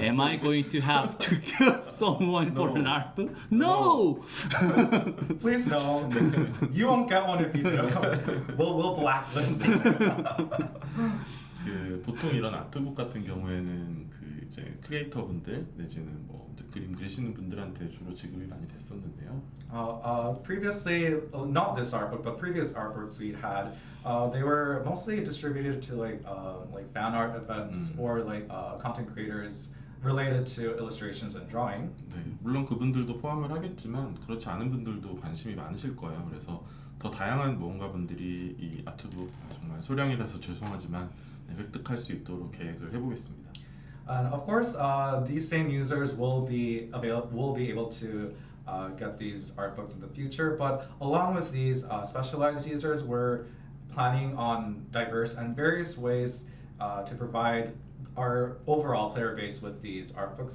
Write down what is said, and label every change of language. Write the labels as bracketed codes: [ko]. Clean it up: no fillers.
[en] Am I going to have to kill someone for an art book? No! Please no. You won't get one if you do. We'll blacklist you. [ko] 그 보통 이런 아트북 같은 경우에는 그 이제 크리에이터분들 내지는 뭐 이제 그림 그리시는 분들한테 주로 지급이 많이 됐었는데요. [en] Previously, not this art book, but previous art books we had, they were mostly distributed to like fan art events or like content creators related to illustrations and drawing. [ko] 네, 물론 그분들도 포함을 하겠지만 그렇지 않은 분들도 관심이 많으실 거예요. 그래서 더 다양한 모험가분들이 이 아트북 정말 소량이라서 죄송하지만 획득할 수 있도록 계획을 해보겠습니다. [en] And of course, these same users will be able to get these art books in the future. But along with these specialized users, we're planning on diverse and various ways to provide our overall player base with these art books.